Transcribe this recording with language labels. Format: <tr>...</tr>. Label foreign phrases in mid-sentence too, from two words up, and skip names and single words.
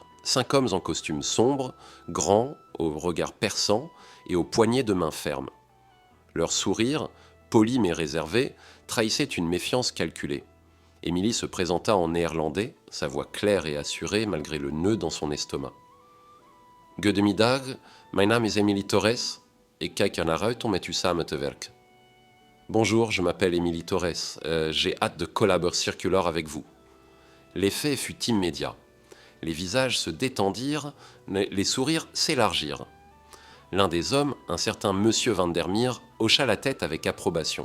<fr>5 hommes en costume sombre, grands, au regard perçant et aux poignées de main fermes. Leur sourire, poli mais réservé, trahissait une méfiance calculée. Émilie se présenta en néerlandais, sa voix claire et assurée malgré le nœud dans son estomac.</fr> <nl>« Goedemiddag, mijn naam is Émilie Torres, et kijk naar uit om met u samen te werken.</nl> <fr>» Bonjour, je m'appelle Émilie Torres, j'ai hâte de collaborer circular avec vous. L'effet fut immédiat. Les visages se détendirent, les sourires s'élargirent. L'un des hommes, un certain Monsieur Van der Meer, hocha la tête avec approbation.</fr>